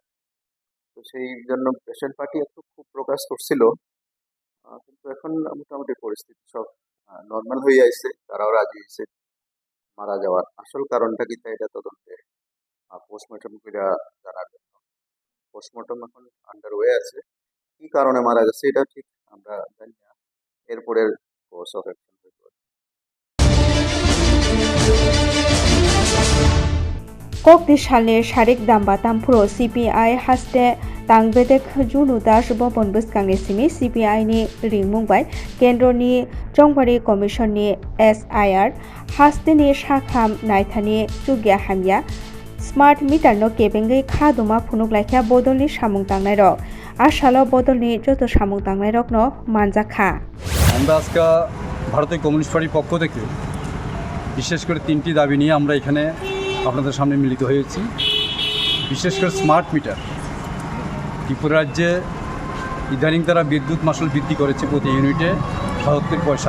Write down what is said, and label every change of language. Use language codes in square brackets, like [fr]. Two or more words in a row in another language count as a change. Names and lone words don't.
[bn] তো সেই জন্য পেশেন্ট পার্টি একটু খুব প্রকাশ করছিল, কিন্তু এখন মোটামুটি পরিস্থিতি সব নর্মাল হয়ে আসছে। তারাও রাজি হয়েছে মারা যাওয়ার আসল কারণটা কি তা এটা তদন্তে পোস্টমর্টম করে জানার জন্য। পোস্টমর্টম এখন আন্ডারওয়ে আছে, কি কারণে মারা গেছে এটা ঠিক আমরা জানি না। [en] এরপরের course of action [trp] कक्ति सालनि सारिक दाम्बा तामफुरो CPI हास्ते तांगबेदेक जुनु दास बबन बुसकांनि सिमी CPI नि रिंमुंबाय केन्द्रनि जंबारि कमिशननि SIR हास्तेनि साखाम नायथानि जुगिया हामिया [en] smart meter [trp] नो केबेंगै खादुमा फुनुगलायखा बदलनि सामुं तांनाय रक आसालो बदलनि जत सामुं तांनाय रक नो मानजाखा। [bn] আমরা আজকে ভারতীয় কমিউনিস্ট পার্টির পক্ষ থেকে বিশেষ করে 3টি দাবি নিয়ে আমরা এখানে আপনাদের সামনে মিলিত হয়েছি। বিশেষ করে [en] smart meter. [bn] ত্রিপুরা রাজ্যে ইদানিং তারা বিদ্যুৎ মাশুল বৃদ্ধি করেছে প্রতি ইউনিটে ৭৭ পয়সা।